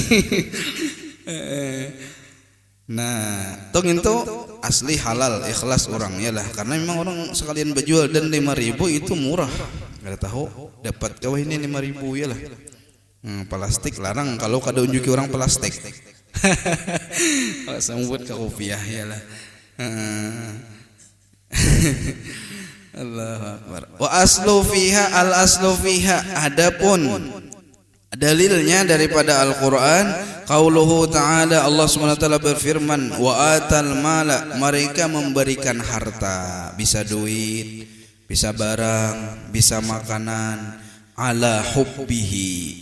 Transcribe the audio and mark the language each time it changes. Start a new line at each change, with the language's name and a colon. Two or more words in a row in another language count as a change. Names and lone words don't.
Banjar: Nah tong itu asli halal ikhlas orang ya lah karena memang orang sekalian berjual dan 5.000 itu murah. Gak tahu dapat kau ini 5.000 ya lah. Plastik larang kalau kada unjuki orang plastik. Kalau sambut ke rupiah ya lah.
Arabic: الله أكبر. والأصل فيها
Banjar: adapun dalilnya daripada Al-Qur'an
Arabic: قوله تعالى
Banjar: Allah SWT berfirman
Arabic: وآتى المال
Banjar: mereka memberikan harta bisa duit bisa barang bisa makanan
Arabic: على حبه.